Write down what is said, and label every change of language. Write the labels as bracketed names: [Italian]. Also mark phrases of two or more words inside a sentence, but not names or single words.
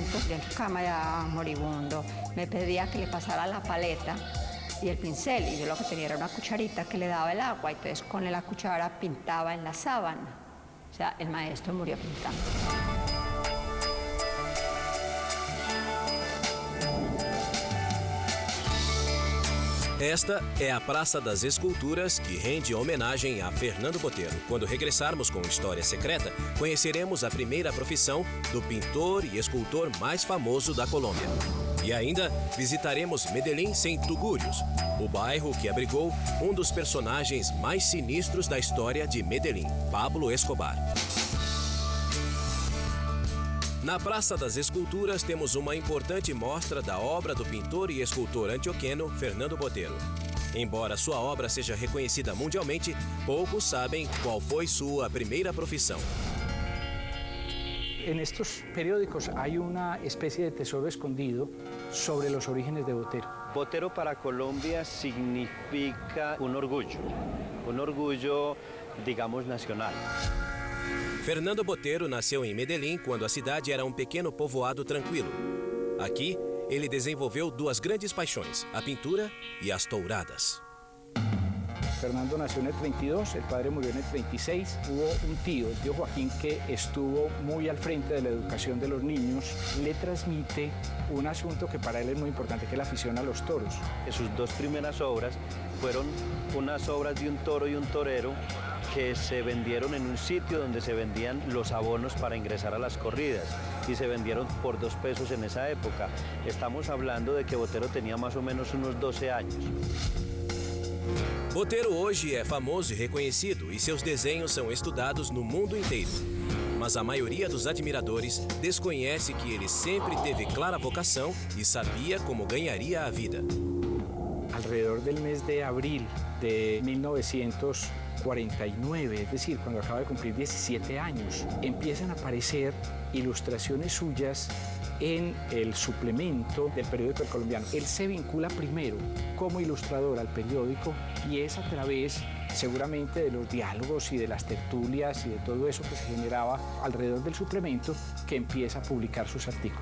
[Spanish] Yo en su cama ya moribundo, me pedía que le pasara la paleta y el pincel, y yo lo que tenía era una cucharita que le daba el agua, y entonces con la cuchara pintaba en la sábana. O sea, el maestro murió pintando. [Portuguese] Esta é a Praça das Esculturas, que rende homenagem a Fernando Boteiro. Quando regressarmos com História Secreta, conheceremos a primeira profissão do pintor e escultor mais famoso da Colômbia. E ainda visitaremos Medellín sem Tugurios, o bairro que abrigou um dos personagens mais sinistros da história de Medellín, Pablo Escobar. Na Praça das Esculturas temos uma importante mostra da obra do pintor e escultor antioqueno Fernando Boteiro. Embora sua obra seja reconhecida mundialmente, poucos sabem qual foi sua primeira profissão. [Spanish] En estos periódicos hay una especie de tesoro escondido sobre los orígenes de Botero. Botero para Colombia significa un orgullo, digamos, nacional. [Portuguese] Fernando Boteiro nasceu em Medellín quando a cidade era um pequeno povoado tranquilo. Aqui, ele desenvolveu duas grandes paixões, a pintura e as touradas. [Spanish] Fernando nació en el 32, el padre murió en el 36. Hubo un tío, el tío Joaquín, que estuvo muy al frente de la educación de los niños. Le transmite un asunto que para él es muy importante, que es la afición a los toros. Sus dos primeras obras fueron unas obras de un toro y un torero que se vendieron en un sitio donde se vendían los abonos para ingresar a las corridas y se vendieron por 2 pesos en esa época. Estamos hablando de que Botero tenía más o menos unos 12 años. [Portuguese] Boteiro hoje é famoso e reconhecido e seus desenhos são estudados no mundo inteiro. Mas a maioria dos admiradores desconhece que ele sempre teve clara vocação e sabia como ganharia a vida. [Spanish] Alrededor del mes de abril de 1949, es decir, cuando acaba de cumplir 17 años, empiezan a aparecer ilustraciones suyas en el suplemento del periódico El Colombiano. Él se vincula primero como ilustrador al periódico y es a través seguramente de los diálogos y de las tertulias y de todo eso que se generaba alrededor del suplemento que empieza a publicar sus artículos.